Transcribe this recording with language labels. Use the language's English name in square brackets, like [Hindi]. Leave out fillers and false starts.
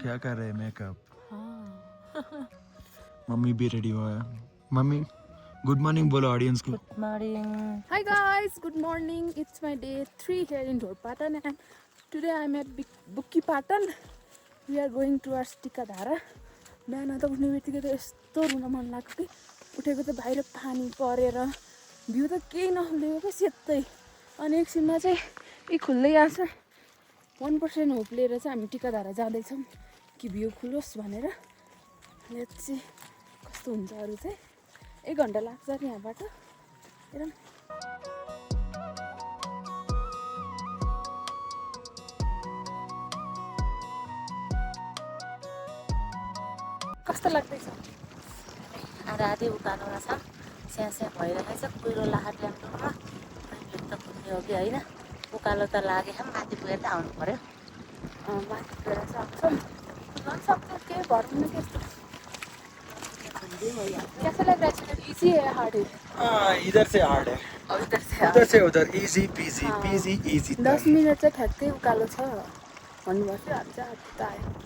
[Hindi] क्या कर रहे हैं मेकअप मम्मी भी रेडी हुआ है मम्मी गुड मॉर्निंग बोलो ऑडियंस को good morning [English] Hi guys, good morning. It's my day 3 here in Dhorpatan and today I'm at Bukki Patan. We are going towards Tikadhara. [Nepali] बिहान त उठ्ने बित्तिकै त यस्तो रुन मन लाग्यो कि उठेको त बाहिर पानी परेर भ्यू त केही नखुलेको क्या सेतै अनि एकछिनमा चाहिँ यी खुल्दै आएको छ 1% होप लिएर चाहिँ हामी टिकाधारा जाँदैछौँ कि भ्यू खुलोस् भनेर लेट्स सी कस्तो हुन्छ अरू चाहिँ 1 घन्टा लाग्छ नि यहाँबाट हेरौँ कस्तो लाग्दैछ आधी उकालो छ स्या स्या भइरहेछ कुहिरो लाहार ल्याउनुमा त पुग्ने हो कि होइन उकालो त लाग्यो माथि पुगेर त आउनु पर्यो माथि गएर सक्छौँ सक्छौँ केही भर्नु त्यस्तो [Hindi] कैसा लग रहा है इजी है हार्ड है इधर से हार्ड है और इधर से उधर से उधर easy PG PG easy [Nepali] 10 minute चाहिँ ठ्याक्कै उकालो छ भन्नुभएको थियो हामी चाहिँ त आयो